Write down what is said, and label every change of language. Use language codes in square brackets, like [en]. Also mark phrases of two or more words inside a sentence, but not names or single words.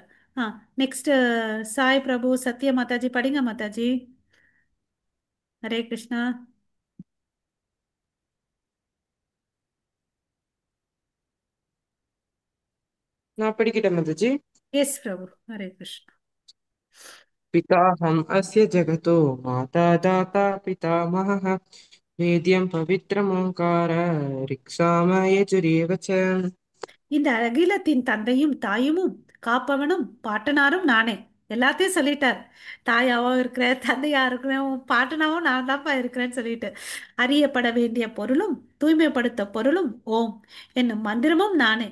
[ta] ஆ நெக்ஸ்ட் சாய் பிரபு சத்ய மாதாஜி படிங்க மாதாஜி. ஹரே கிருஷ்ணா. நான் படிக்கட்டேன் மாதாஜி. எஸ் பிரபு. ஹரே கிருஷ்ணா. [sa] पिताहम् अस्य जगतो माता दाता पितामहः वेद्यं पवित्रमोङ्कार ऋक्साम यजुरेव च। [ta] இந்த அகிலத்தின் தந்தையும் தாயுமும் காப்பவனும் பாட்டனாரும் நானே. எல்லாத்தையும் சொல்லிட்டார். தாயாவும் இருக்கிறேன், தந்தையா இருக்கிறேன், பாட்டனாவும் நான் தான்ப்பா இருக்கிறேன்னு சொல்லிட்டு, அறியப்பட வேண்டிய பொருளும் தூய்மைப்படுத்த பொருளும் ஓம் என்னும் மந்திரமும் நானே.